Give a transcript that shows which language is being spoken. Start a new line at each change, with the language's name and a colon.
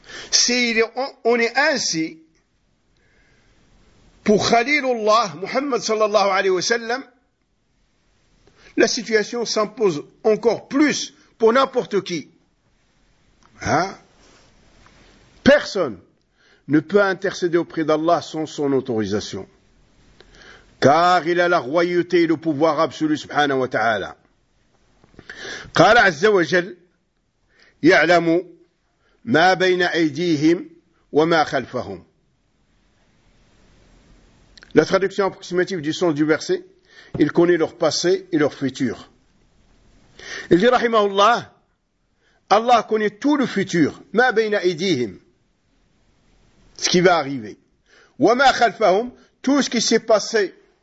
French: Si on est ainsi, pour Khalilullah, Muhammad sallallahu alayhi wa sallam, la situation s'impose encore plus pour n'importe qui. Hein? Personne ne peut intercéder auprès d'Allah sans son autorisation. Car il a la royauté et le pouvoir absolu, subhanahu wa ta'ala.
Arabic: قال عز وجل يعلم ما بين أيديهم وما خلفهم.
French: La traduction approximative du sens du verset, il connaît leur passé et leur futur. Il dit, rahimahullah, Allah connaît tout le futur,
Arabic: ma bayna idihim,
French: ce qui va arriver,
Arabic: wa ma khalfahum,
French: tout ce qui s'est passé.